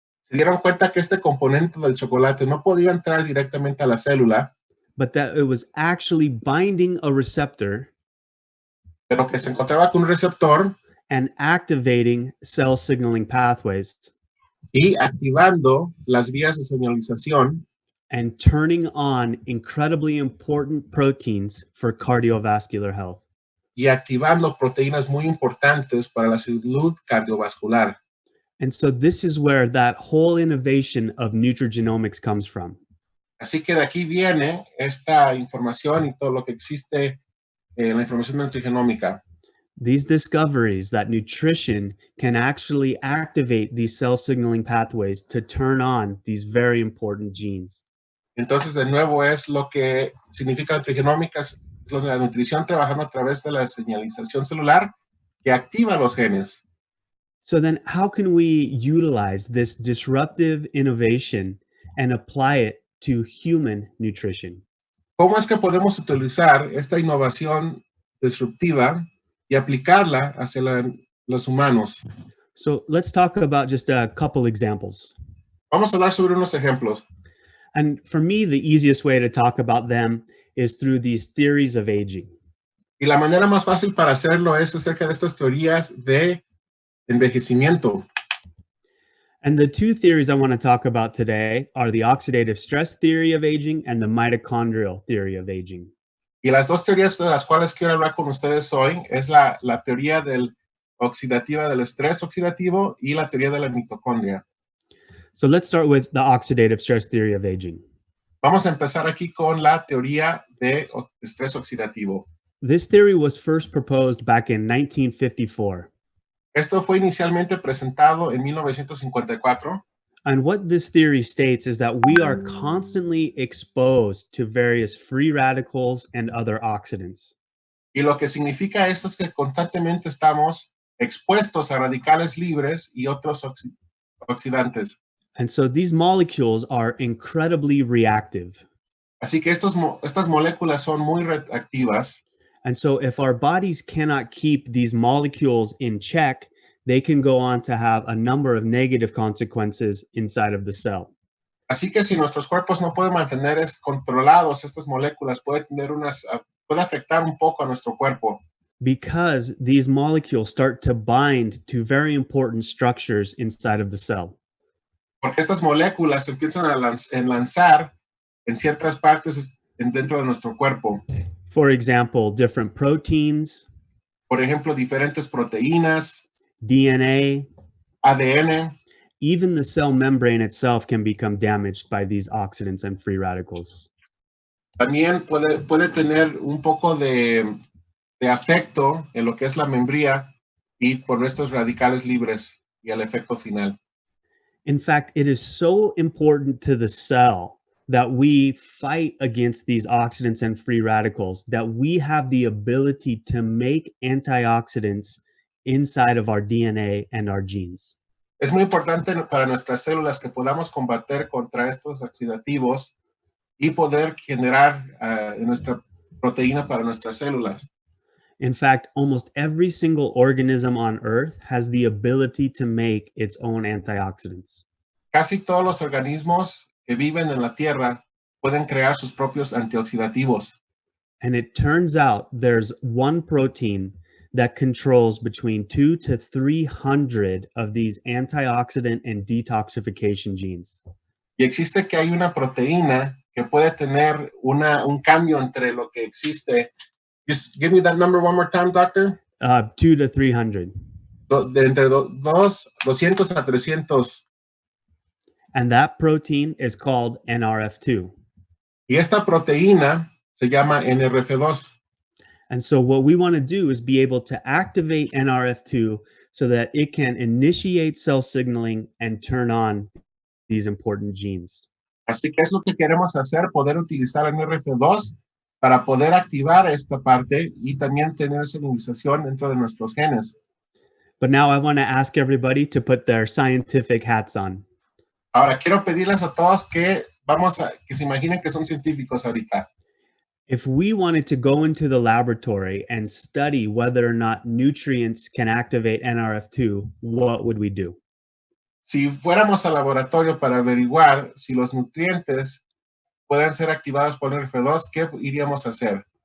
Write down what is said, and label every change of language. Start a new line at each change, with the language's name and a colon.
Spanish: Se dieron cuenta que este componente del chocolate no podía entrar directamente a la célula,
English: but that it was actually binding a receptor
Spanish: pero que se encontraba con un receptor
English: and activating cell signaling pathways
Spanish: y activando las vías de señalización
English: and turning on incredibly important proteins for cardiovascular health.
Spanish: y activando proteínas muy importantes para la salud cardiovascular.
English: And so this is where that whole innovation of nutrigenomics comes from.
Spanish: Así que de aquí viene esta información y todo lo que existe en la información nutrigenómica.
English: These discoveries that nutrition can actually activate these cell signaling pathways to turn on these very important genes.
Spanish: Entonces, de nuevo, es lo que significa nutrigenómica, es la nutrición trabajando a través de la señalización celular que activa los genes.
English: So then how can we utilize this disruptive innovation and apply it to human nutrition?
Spanish: ¿Cómo es que podemos utilizar esta innovación disruptiva y aplicarla hacia los humanos?
English: So let's talk about just a couple examples.
Spanish: Vamos a hablar sobre unos ejemplos.
English: And for me, the easiest way to talk about them is through these theories of aging.
Spanish: Y la manera más fácil para hacerlo es acerca de estas teorías de envejecimiento.
English: And the two theories I want to talk about today are the oxidative stress theory of aging and the mitochondrial theory of aging.
Spanish: Y las dos teorías de las cuales quiero hablar con ustedes hoy es la teoría oxidativa del estrés oxidativo y la teoría de la mitocondria.
English: So let's start with the oxidative stress theory of aging.
Spanish: Vamos a empezar aquí con la teoría de estrés oxidativo.
English: This theory was first proposed back in 1954.
Spanish: Esto fue inicialmente presentado en 1954.
English: And what this theory states is that we are constantly exposed to various free radicals and other oxidants.
Spanish: Y lo que significa esto es que constantemente estamos expuestos a radicales libres y otros oxidantes.
English: And so these molecules are incredibly reactive.
Spanish: Así que estas moléculas son muy reactivas.
English: And so if our bodies cannot keep these molecules in check, they can go on to have a number of negative consequences inside of the cell.
Spanish: Así que si nuestros cuerpos no pueden mantener controlados estas moléculas, puede afectar un poco a nuestro cuerpo.
English: Because these molecules start to bind to very important structures inside of the cell.
Spanish: Porque estas moléculas empiezan a lanzar en ciertas partes dentro de nuestro cuerpo.
English: For example, different proteins,
Spanish: Por ejemplo, diferentes proteínas,
English: DNA,
Spanish: ADN,
English: even the cell membrane itself can become damaged by these oxidants and free radicals.
Spanish: también puede tener un poco de afecto en lo que es la membría y por estos radicales libres y el efecto final.
English: In fact, it is so important to the cell that we fight against these oxidants and free radicals, that we have the ability to make antioxidants inside of our DNA and our genes.
Spanish: Es muy importante para nuestras células que podamos combater contra estos oxidativos y poder generar nuestra proteína para nuestras células.
English: In fact, almost every single organism on Earth has the ability to make its own antioxidants.
Spanish: Casi todos los organismos que viven en la Tierra pueden crear sus propios antioxidativos.
English: And it turns out there's one protein that controls between 200 to 300 of these antioxidant and detoxification genes.
Spanish: Y existe que hay una proteína que puede tener un cambio entre lo que existe.
English: Just give me that number one more time, doctor. 200 to 300.
Spanish: Entre 200 a 300.
English: And that protein is called NRF2.
Spanish: Y esta proteína se llama NRF2.
English: And so what we want to do is be able to activate NRF2 so that it can initiate cell signaling and turn on these important genes.
Spanish: Así que es lo que queremos hacer, poder utilizar NRF2 para poder activar esta parte y también tener señalización dentro de nuestros genes.
English: But now I want to ask everybody to put their scientific hats on.
Spanish: Ahora, quiero pedirles a todos que se imaginen que son científicos ahorita.
English: If we wanted to go into the laboratory and study whether or not nutrients can activate NRF2, what would we do?
Spanish: Si fuéramos al laboratorio para averiguar si los nutrientes pueden ser activados por NRF2, ¿qué iríamos a hacer?